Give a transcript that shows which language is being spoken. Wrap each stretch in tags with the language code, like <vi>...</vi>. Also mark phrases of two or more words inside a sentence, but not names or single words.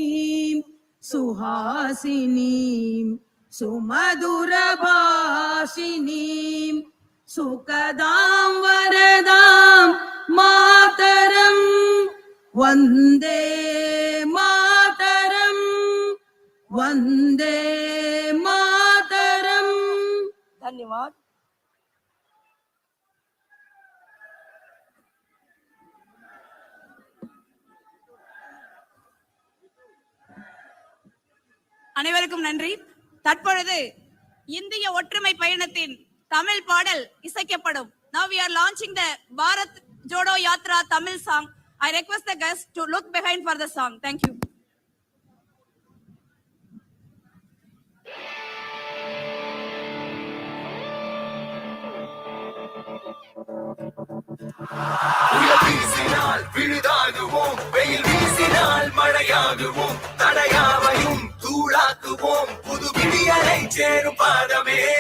<sa>सुहासिनी सुमधुरभाषिनी सुखदां वरदां मातरं वन्दे मातरं वन्दे मातरं. धन्यवाद.</sa> <ta>அனைவருக்கும் நன்றி. தற்பொழுது இந்திய ஒற்றுமை பயணத்தின் தமிழ் பாடல் இசைக்கப்படும்.</ta> <en>Now we are launching the Bharat Jodo Yatra Tamil song. I request the guests to look behind for the song. Thank you.</en> <ta>வீசினால் விழுதாகுவோம், வெயில் வீசினால் மழையாகுவோம், தடையாவையும் தூளாக்குவோம், புது விடியலை சேரும் பாதமே.</ta>